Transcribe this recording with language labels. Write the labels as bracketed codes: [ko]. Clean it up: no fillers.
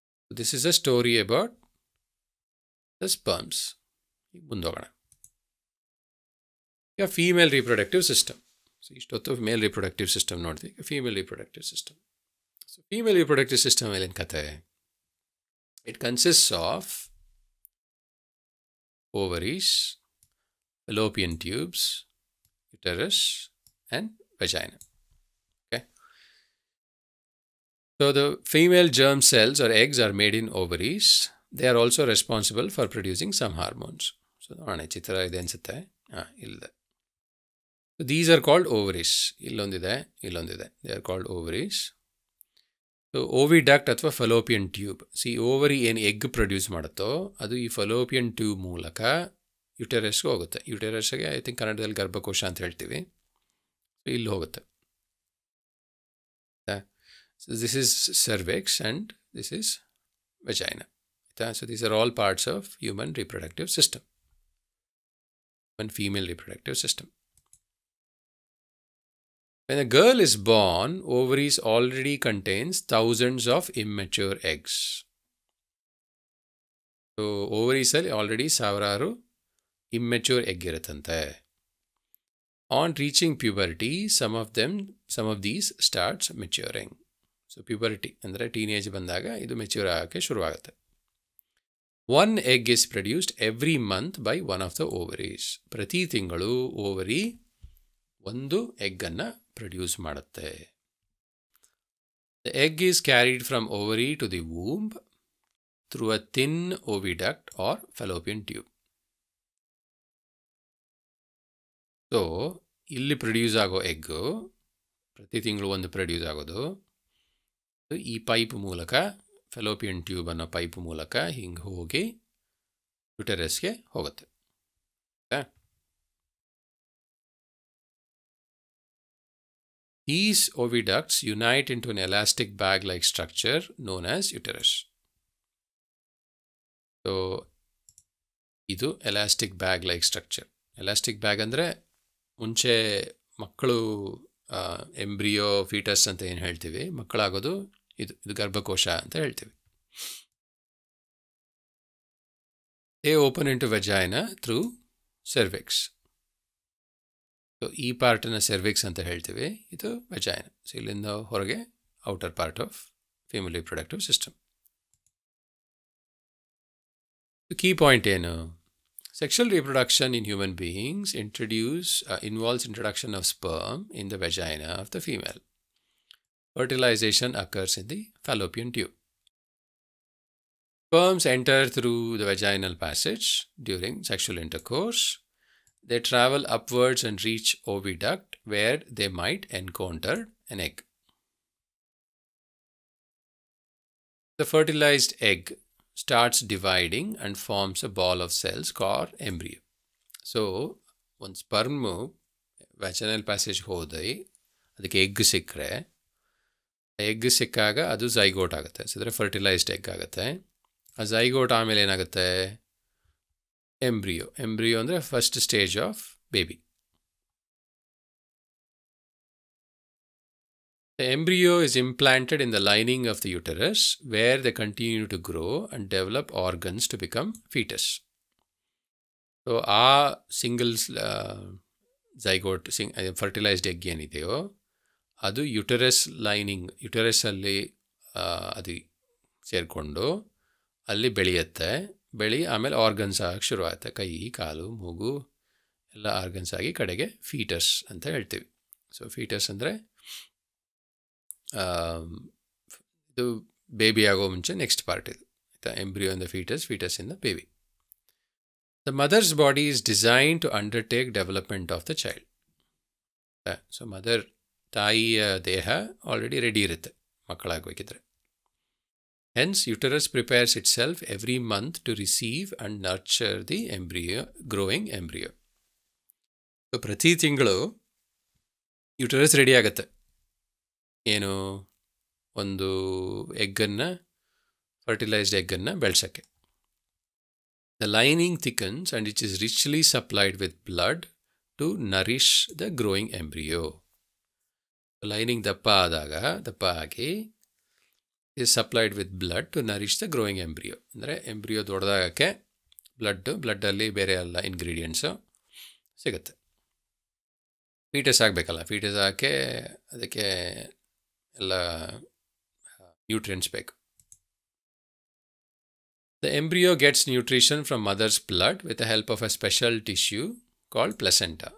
[en] This is a story about the sperms. [kn] ಈಗ ಮುಂದೋಗೋಣ. ಈಗ female reproductive system. So ಇಷ್ಟೊತ್ತು male reproductive system ನೋಡಿದ್ವಿ. ಈಗ female reproductive system. So female reproductive system ಮೇಲಿನ ಕತೆ. [en] It consists of ovaries, fallopian tubes, uterus, and vagina. Okay. So the female germ cells or eggs are made in ovaries. They are also responsible for producing some hormones. So [kn] chitra ide ansute. Illade. [en] So these are called ovaries. [kn] Illondide. [en] They are called ovaries. [kn] So oviduct ಅಥವಾ ಫಲೋಪಿಯನ್ tube. Ovary ಏನು egg produce ಮಾಡುತ್ತೋ ಅದು ಈ ಫಲೋಪಿಯನ್ tube ಮೂಲಕ ಯುಟೆರಸ್ಗೆ ಹೋಗುತ್ತೆ. ಯುಟೆರಸ್ಗೆ [en] I think [kn] ಕನ್ನಡದಲ್ಲಿ ಗರ್ಭಕೋಶ ಅಂತ ಹೇಳ್ತೀವಿ. So ಇಲ್ಲಿ ಹೋಗುತ್ತೆ. [en] So this is cervix and this is vagina. So these are all parts of human reproductive system, human female reproductive system. When a girl is born, ovaries already contains thousands of immature eggs. So ovaries already [kn] ಸಾವಿರಾರು [en] immature egg [kn] ಇರುತ್ತಂತೆ. [en] On reaching puberty, some of these starts maturing. [kn] So puberty ಅಂದರೆ teenage ಬಂದಾಗ ಇದು mature ಆಗೋಕ್ಕೆ ಶುರುವಾಗುತ್ತೆ. [en] One egg is produced every month by one of the ovaries. [kn] ಪ್ರತಿ ತಿಂಗಳು ovary ಒಂದು ಎಗ್ಗನ್ನು ಪ್ರೊಡ್ಯೂಸ್ ಮಾಡುತ್ತೆ. [en] The egg is carried from ovary to the womb through a thin oviduct or fallopian tube. [kn] So ಇಲ್ಲಿ produce ಆಗೋ egg ಪ್ರತಿ ತಿಂಗಳು ಒಂದು produce ಆಗೋದು ಈ ಪೈಪ್ ಮೂಲಕ, ಫೆಲೋಪಿಯನ್ ಟ್ಯೂಬ್ ಅನ್ನೋ ಪೈಪ್ ಮೂಲಕ ಹಿಂಗೆ ಹೋಗಿ ಯುಟೆರಸ್ಗೆ ಹೋಗುತ್ತೆ. [en] These oviducts unite into an elastic bag-like structure known as uterus. So, [kn] ಇದು [en] Elastic bag like structure. [kn] Elastic bag ಅಂದರೆ ಮುಂಚೆ ಮಕ್ಕಳು ಎಂಬ್ರಿಯೋ ಫೀಟಸ್ ಅಂತ ಏನು ಹೇಳ್ತೀವಿ, ಮಕ್ಕಳಾಗೋದು ಇದು ಗರ್ಭಕೋಶ ಅಂತ ಹೇಳ್ತೀವಿ. [en] They open into vagina through cervix. [kn] So ಈ ಪಾರ್ಟನ್ನು ಸೆರ್ವಿಕ್ಸ್ ಅಂತ ಹೇಳ್ತೀವಿ, ಇದು ವೆಜೈನಾ. ಸೊ ಇಲ್ಲಿಂದ ಹೊರಗೆ [en] Outer part of female reproductive system. [kn] Key point ಏನು? Sexual reproduction in human beings [en] involves introduction of sperm in the vagina of the female. Fertilization occurs in the fallopian tube. Sperms enter through the vaginal passage during sexual intercourse. they travel upwards and reach oviduct where they might encounter an egg. The fertilized egg starts dividing and forms a ball of cells called embryo. So, one sperm vaginal passage [kn] ಹೋದೈ ಅದಕ್ಕೆ egg ಸಿಕ್ಕರೆ egg ಸಿಕ್ಕಾಗ ಅದು zygote ಆಗುತ್ತೆ. So ಅಂದರೆ fertilised egg ಆಗುತ್ತೆ. ಆ zygote ಆಮೇಲೆ ಏನಾಗುತ್ತೆ, ಎಂಬ್ರಿಯೋ. [en] embryo [kn] ಅಂದರೆ [en] First stage of baby. The embryo is implanted in the lining of the uterus where they continue to grow and develop organs to become fetus. [kn] So, ಆ singles zygote fertilised egg ಏನಿದೆಯೋ ಅದು uterus lining, ಯುಟರಸ್ಸಲ್ಲಿ ಅದು ಸೇರಿಕೊಂಡು ಅಲ್ಲಿ ಬೆಳೆಯುತ್ತೆ. ಆಮೇಲೆ organs ಆಗಕ್ಕೆ ಶುರುವಾಗುತ್ತೆ. ಕೈ, ಕಾಲು, ಮೂಗು ಎಲ್ಲ ಆರ್ಗನ್ಸ್ ಆಗಿ ಕಡೆಗೆ ಫೀಟಸ್ ಅಂತ ಹೇಳ್ತೀವಿ. ಸೊ ಫೀಟಸ್ ಅಂದರೆ ಇದು ಬೇಬಿ ಆಗೋ ಮುಂಚೆ ನೆಕ್ಸ್ಟ್ ಪಾರ್ಟ್ ಇದು. [en] Embryo in the fetus, fetus in the baby. The mother's body is designed to undertake development of the child. So mother, [kn] ತಾಯಿಯ ದೇಹ ಆಲ್ರೆಡಿ ರೆಡಿ ಇರುತ್ತೆ ಮಕ್ಕಳಾಗಬೇಕಿದ್ರೆ. [en] Hence, uterus prepares itself every month to receive and nurture the embryo, growing embryo. [kn] So ಪ್ರತಿ ತಿಂಗಳು uterus ready ಆಗುತ್ತೆ. ಏನು, ಒಂದು ಎಗ್ಗನ್ನು, fertilised ಎಗ್ಗನ್ನು ಬೆಳೆಸೋಕ್ಕೆ. [en] The lining thickens and it is richly supplied with blood to nourish the growing embryo. The lining [kn] ದಪ್ಪ ಆಗಿ [en] is supplied with blood to nourish the growing embryo. [kn] ಅಂದರೆ embryo ದೊಡ್ಡದಾಗಕ್ಕೆ ಬ್ಲಡ್ಡಲ್ಲಿ ಬೇರೆ ಎಲ್ಲ ಇಂಗ್ರೀಡಿಯೆಂಟ್ಸು ಸಿಗುತ್ತೆ. Foetus ಆಗಬೇಕಲ್ಲ, foetus ಆಗೋಕ್ಕೆ ಅದಕ್ಕೆ ಎಲ್ಲ nutrients ಬೇಕು. [en] The embryo gets nutrition from mother's blood with the help of a special tissue called placenta.